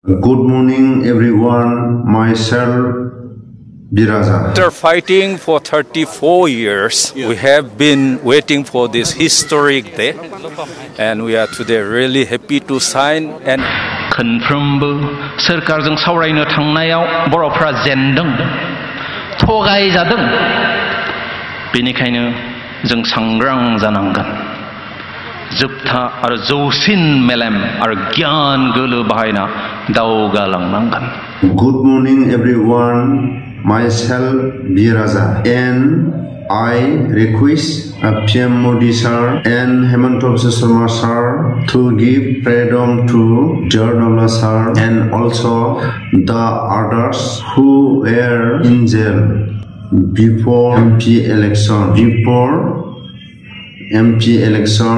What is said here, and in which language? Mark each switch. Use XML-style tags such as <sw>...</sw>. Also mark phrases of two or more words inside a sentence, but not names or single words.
<en>Good morning, everyone. Myself, Biraja. After fighting for 34 years, we have been waiting for this historic day, and we are today really happy to sign and</en> <brx>खनफ्रोमबो सोरखारजों सावरायनो थांनायाव बर'फ्रा जेनदों थगायजादों बेनिखायनो जों सांग्रां जानांगोन जोबथा आरो जौसिन मेलेम आरो गियान गोलो बाहायना दावगालांनांगोन</brx> <en>Good morning, everyone. Myself, Biraja, and I request PM Modi sir and Hemanta sir to give freedom to Jardala sir and also the others who were in jail before MP election.</en>